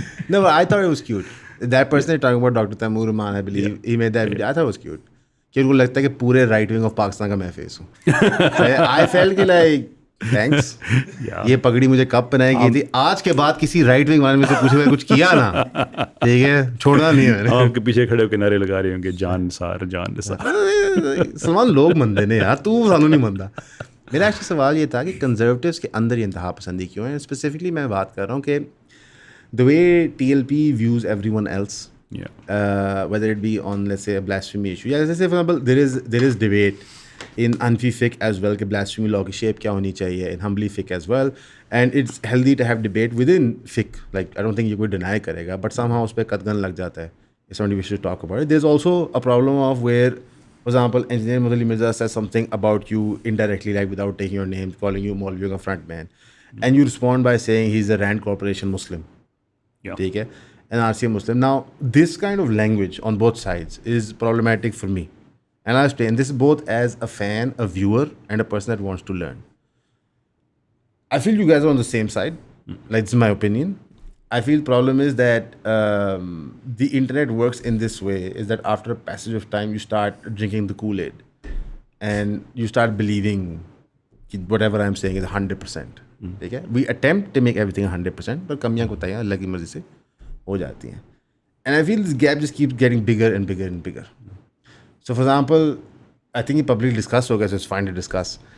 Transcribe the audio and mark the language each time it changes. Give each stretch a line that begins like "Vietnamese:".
English: No, but I thought it was cute. That person is talking about Dr. Taimur Rahman, I believe. He made that video. I thought it was cute.
Urdu: کہ ان کو لگتا ہے کہ پورے right wing of Pakistan کا میں face ہوں.
English: I felt کہ like thanks.
Urdu: یہ پگڑی مجھے کب پہنائی گئی تھی, آج کے بعد کسی رائٹ ونگ والے میں سے پوچھے کچھ کیا نا, ٹھیک ہے, چھوڑنا نہیں ہے. آپ کے پیچھے کھڑے ہو کے نعرے لگا رہے ہوں گے جان نثار, جان نثار.
Punjabi: سلمان لوگ مندے نے یار, تو سانو نہیں مندا.
Urdu: میرا ایکچولی سوال یہ تھا کہ کنزرویٹوز کے اندر یہ انتہا پسندی کیوں ہے. اسپیسیفکلی میں بات کر رہا ہوں کہ
English: the way TLP views everyone else, whether it be on let's say a blasphemy issue, yeah, let's say for example there is debate in Anfi fiqh as well کہ blasphemy law
Urdu: کی shape کیا ہونی چاہیے,
English: in Hanbali fiqh as well, and it's healthy to have debate within fiqh. Like I don't think
Urdu: یہ کوئی deny کرے گا,
English: but somehow
Urdu: اس پہ قدغن لگ جاتا ہے.
English: It's something we should talk about it. There's also a problem of where, for example, Engineer Mudali Mirza says something about you indirectly, like without taking your name, calling you Maulvi ka front man, and you respond by saying he's a Rand Corporation Muslim.
Urdu: ٹھیک ہے,
English: an RCA Muslim. Now this kind of language on both sides is problematic for me, and I'll explain this both as a fan, a viewer, and a person that wants to learn. I feel you guys are on the same side. Like, this is my opinion. I feel problem is that the internet works in this way, is that after a passage of time you start drinking the Kool-Aid and you start believing whatever I'm saying is 100%.
Urdu: ٹھیک ہے,
English: we attempt to make everything 100%,
Urdu: but کمیاں کوتاہیاں اللہ کی مرضی سے ہو جاتی ہیں.
English: And I feel this gap just keeps getting bigger and bigger and bigger. So for example, I think
Urdu: یہ publicly discuss ہو گیا,
English: so it's fine to discuss.